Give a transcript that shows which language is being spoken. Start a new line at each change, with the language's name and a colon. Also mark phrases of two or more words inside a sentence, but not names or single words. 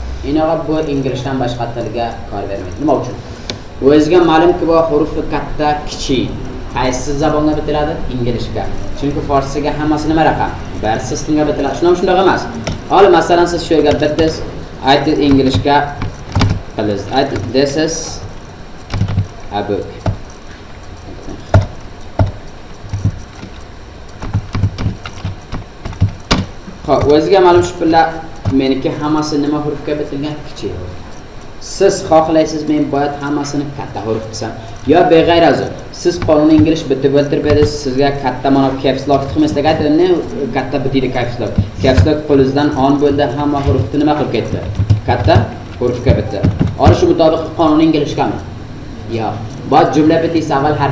Uzbek: Inoga bu inglizdan boshqa tilga kor bermaydi. Nima uchun? O'ziga ma'lumki bu hurufi katta, kichik. Qaysi zabonga bitiladi? Inglizga. Chunki forsiga hammasi nima raqam? Bar sistemga bitiladi. Shunday emas. Hol masalan siz shu yerga bitasiz, aytib inglizga qilasiz.
English: Aytib this is a book.
Uzbek: Xo'p, o'ziga ma'lum shu pilla meniki hammasi nima hurufga bitilgan? Kichik. Siz xohlaysiz men boyat hammasini katta huruf qilsam yo beg'ayrazi siz qonun ingliz bitib o'tiribsiz sizga katta mana
English: caps lock
Uzbek: qilmasdan aytdim katta bitidi
English: caps lock
Uzbek: qo'lingizdan on bo'ldi hamma hurufni nima qilib ketdi katta hurufga bitdi olish mutobiq qonun inglizgami yo'q bu jumla bitisa avval harf